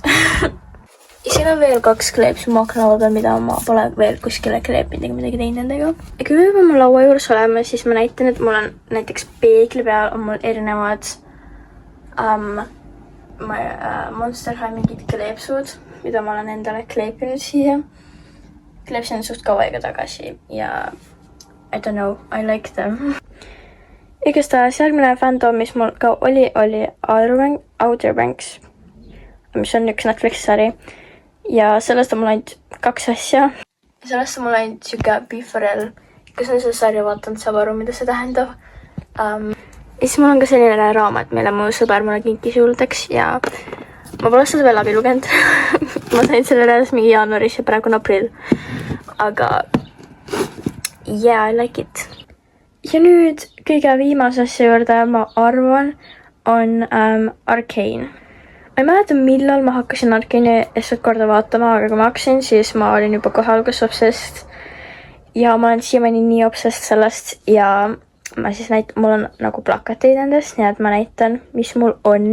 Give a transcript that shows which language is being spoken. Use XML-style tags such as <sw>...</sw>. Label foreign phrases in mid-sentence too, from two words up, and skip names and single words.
<et>Ja siin on veel 2 kleepsu mu akna peal, mida ma pole veel kuskile kleepinud ega midagi teinud nendega. Ja kui me juba mu laua juures oleme, siis ma näitan, et mul on näiteks peegli peal on mul erinevad Monster High mingid kleepsud, mida ma olen endale kleepinud siia. Kleepsin suht kaua aega tagasi ja</et> <en>I don't know, I like them.</en> <et>Igastahes järgmine fandom, mis mul ka oli Outer Banks, mis on üks Netflixi sari. Ja sellest on mul ainult 2 asja. Sellest on mul ainult siuke Beefarel, kus on see sarja vaatanud, saab aru, mida see tähendab. Ja siis mul on ka selline raamat, mille mu sõber mulle kinkis juldeks ja ma pole seda veel läbi lugenud. Ma sain selle alles mingi jaanuaris ja praegu on aprill.</et> <en>Aga yeah, I like it.</en> <et>Ja nüüd kõige viimase asja juurde, ma arvan, on Arcane. Ma ei mäleta, millal ma hakkasin Arcane'i eestled korda vaatama, aga kui ma hakkasin, siis ma olin juba kohe alguses obsessed. Ja ma olen siiamaani nii obsessed sellest ja ma siis mul on nagu plakateid nendest, nii et ma näitan, mis mul on.</et>